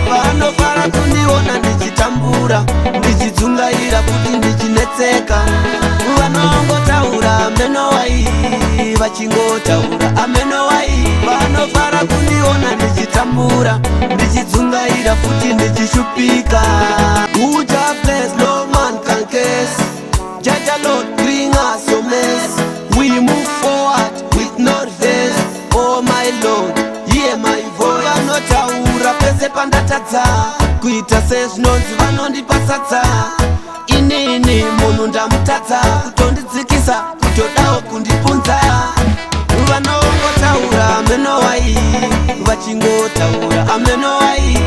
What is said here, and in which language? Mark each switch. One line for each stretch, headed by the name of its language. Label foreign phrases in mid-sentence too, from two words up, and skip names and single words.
Shona: vanofara kundiona ndichitambura, ndichidzungaira kuti ndichinetseka. Vanongotaura, "Ameno wai?" vachingotaura, "Ameno wai?" vanofara kundiona ndichitambura, ndichidzungaira kuti ndichishupika.
English: Who Jah bless, no man can curse. Jah, Jah Lord, bring us your mess. We move forward with no reverse. Oh my Lord, hear my voice.
Shona: Vanotaura pese pandatadza, kuita sezvinonzi vanondipa sadza. Inini munhu ndamutadza, kutondidzikisa, kutodawo kundipunza. Vanongotaura, "Ameno wai?" vachingotaura, "Ameno wai?"